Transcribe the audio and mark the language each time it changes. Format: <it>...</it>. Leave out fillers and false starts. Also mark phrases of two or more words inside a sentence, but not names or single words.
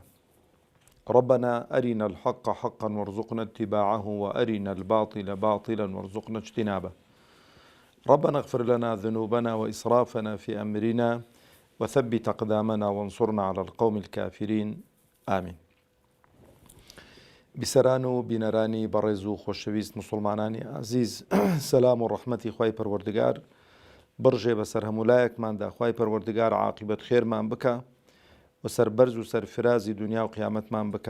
<ar>ربنا أرنا الحق حقا وارزقنا اتباعه وأرنا الباطل باطلا وارزقنا اجتنابه. ربنا اغفر لنا ذنوبنا وإسرافنا في أمرنا وثبت أقدامنا وانصرنا على القوم الكافرين آمين.</ar> <ckb>بسران و بینەرانی بەڕێز و خۆشەویست مسلمانانی عزیز، سەلام و ڕەحمەتی خوای پەروەردگار بڕژێ بەسەر هەمولایەکماندا. خوای پەروەردگار عاقبەت خێرمان بکە و سەربەرز و سەرفرازی دنیا و قیامەتمان بکە.</ckb>